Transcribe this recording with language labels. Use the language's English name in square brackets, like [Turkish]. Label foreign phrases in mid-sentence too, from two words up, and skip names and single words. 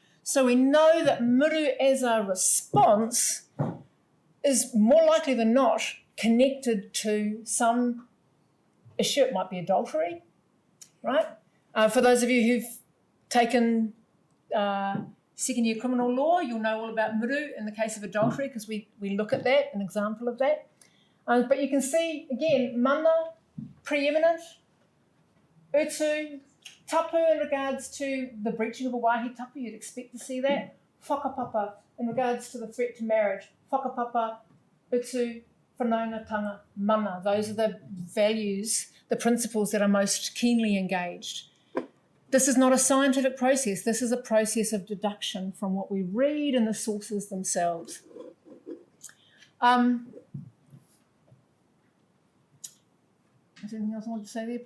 [English] So we know that muru as a response is more likely than not connected to some issue. It might be adultery, right? For those of you who've taken second-year criminal law, you'll know all about muru in the case of adultery, because we look at that, an example of that. But you can see, again, mana, preeminent, [Māori] utu, tapu [English] in regards to the breaching of a [Māori] wāhi tapu, [English] you'd expect to see that. Whakapapa in regards to the threat to marriage. [Māori] Whakapapa, utu, whanaungatanga, mana. [English] Those are the values, the principles that are most keenly engaged. This is not a scientific process. This is a process of deduction from what we read in the sources themselves. Is there anything else I want to say there?